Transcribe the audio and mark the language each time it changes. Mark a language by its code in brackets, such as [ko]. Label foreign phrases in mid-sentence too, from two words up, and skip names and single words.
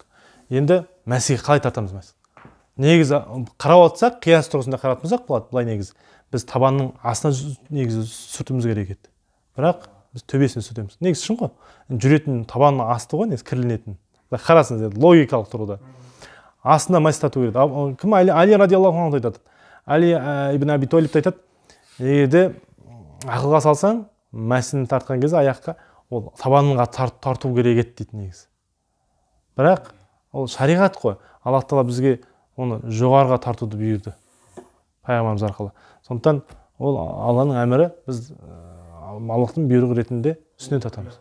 [kk] Енді мәсіге қалай татамыз мәсі? Негізі қарап отырсақ, қияс тұрғысында қарап отырсақ болады, былай негізі. Біз табанның астына негізі сүртіміз керек еді. Бірақ біз төбесіне сүртеміз. Негізі шын ғой. Жүретін табанның асты ғой, негізі кірленетін. Қарасыңыз, логикалық тұрғыда. Астына мәсі тату керек. Кім? Али [ar] رضي الله عنه [kk] айтады. Али ибн Аби Талиб айтады, егерде ақылға салсаң, мәсіні тартқан кезде аяққа ол табаныңға тарту керек еді дейді негізі. Бірақ ол шариғат қой. Аллах Тағала бізге оны жоғарыға тартуды бұйырды пайғамбарымыз арқылы. Сондықтан ол Алланың әмірі, біз Аллахтың бұйрығы ретінде үстіне татамыз.